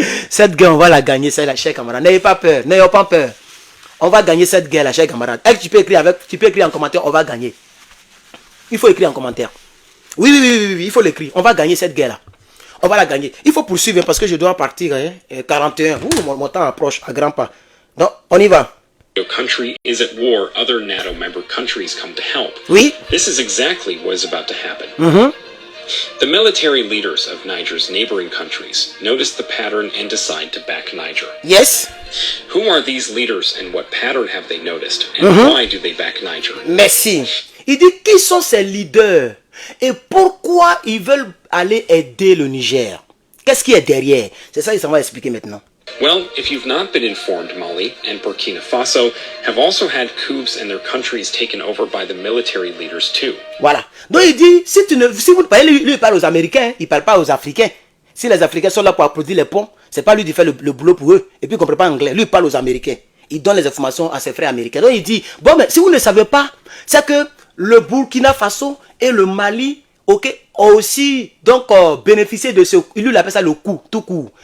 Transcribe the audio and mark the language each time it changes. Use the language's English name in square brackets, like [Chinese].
[French] Cette guerre, on va la gagner, c'est la chère camarade. N'ayez pas peur, n'ayez pas peur. On va gagner cette guerre, la chère camarade. Tu peux écrire en commentaire, on va gagner. Il faut écrire en commentaire. Oui, il faut l'écrire. On va gagner cette guerre-là. On va la gagner. Il faut poursuivre parce que je dois partir. 41. Mon temps approche à grands pas. Donc, on y va. [English] Your country is at war, other NATO member countries come to help. [French] Oui. [English] This is exactly what is about to happen. The military leaders of Niger's neighboring countries notice the pattern and decide to back Niger. Yes. Who are these leaders and what pattern have they noticed? And why do they back Niger? [French] Merci. Il dit qui sont ces leaders et pourquoi ils veulent aller aider le Niger? Qu'est-ce qui est derrière? C'est ça qu'il s'en va expliquer maintenant. [English] Well, if you've not been informed, Mali and Burkina Faso have also had coups and their countries taken over by the military leaders too. [French] Voilà. Donc il dit, si vous parlez, lui il parle aux Américains, il ne parle pas aux Africains. Si les Africains sont là pour applaudir les ponts, c'est pas lui qui fait le boulot pour eux. Et puis il ne comprend pas anglais. Lui il parle aux Américains. Il donne les informations à ses frères américains. Donc il dit, bon mais si vous ne savez pas, c'est que le Burkina Faso et le Mali, ont aussi donc bénéficié de ce, il appelle ça le coup, tout court.